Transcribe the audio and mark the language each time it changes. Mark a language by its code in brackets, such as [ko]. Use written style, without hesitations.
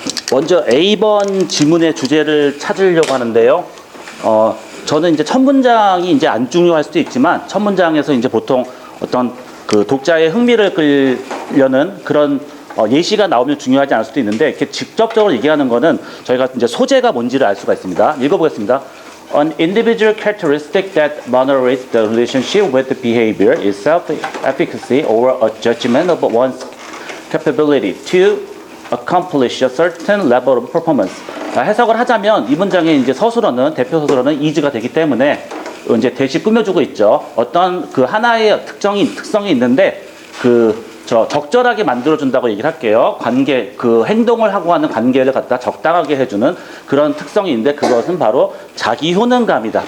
[ko] 먼저 A번 지문의 주제를 찾으려고 하는데요. 저는 이제 첫 문장이 이제 안 중요할 수도 있지만 첫 문장에서 이제 보통 어떤 그 독자의 흥미를 끌려는 그런 예시가 나오면 중요하지 않을 수도 있는데 이렇게 직접적으로 얘기하는 거는 저희가 이제 소재가 뭔지를 알 수가 있습니다. 읽어보겠습니다. [en] An individual characteristic that moderates the relationship with the behavior is self-efficacy or a judgment of one's capability to accomplish a certain level of performance. [ko] 해석을 하자면 이 문장의 이제 서술어는 대표 서술어는 is가 되기 때문에 이제 대시 꾸며주고 있죠. 어떤 그 하나의 특성이 있는데 적절하게 만들어준다고 얘기를 할게요. 관계, 그 행동을 하고 하는 관계를 갖다 적당하게 해주는 그런 특성이 있는데 그것은 바로 자기 효능감이다.